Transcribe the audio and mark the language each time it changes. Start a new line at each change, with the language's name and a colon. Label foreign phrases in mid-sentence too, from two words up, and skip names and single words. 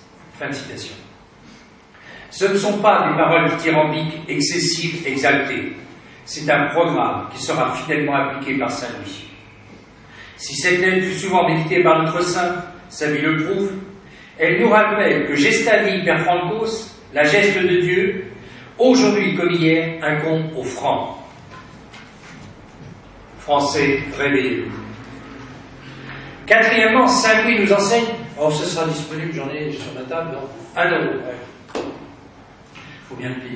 French: Fin de citation. Ce ne sont pas des paroles dithyrambiques, excessives, exaltées. C'est un programme qui sera fidèlement appliqué par Saint Louis. Si cette lettre fut souvent méditée par notre saint, sa vie le prouve, elle nous rappelle que
Latin: gesta dei per francos,
French: la geste de Dieu, aujourd'hui comme hier, incombe aux francs. Français, réveillez-vous. Quatrièmement, Saint Louis nous enseigne, ce sera disponible, j'en ai sur ma table, donc 1 euro. Ouais. Faut bien le payer.